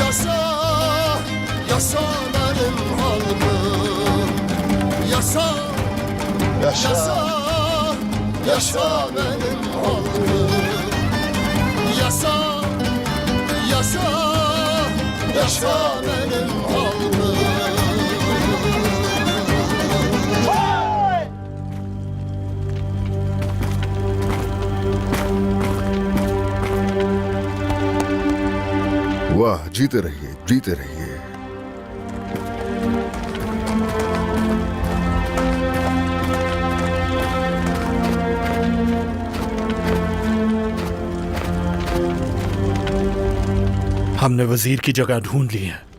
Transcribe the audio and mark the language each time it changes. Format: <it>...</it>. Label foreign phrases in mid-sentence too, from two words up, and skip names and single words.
<tr>Yasa benim halkım, yasa Yaşa, yaşa benim halkım. Yaşa, yaşa, yaşa benim halkım.</tr> <hi>वाह, जीते रहिए, जीते रहिए। हमने वजीर की जगह ढूंढ ली है।</hi>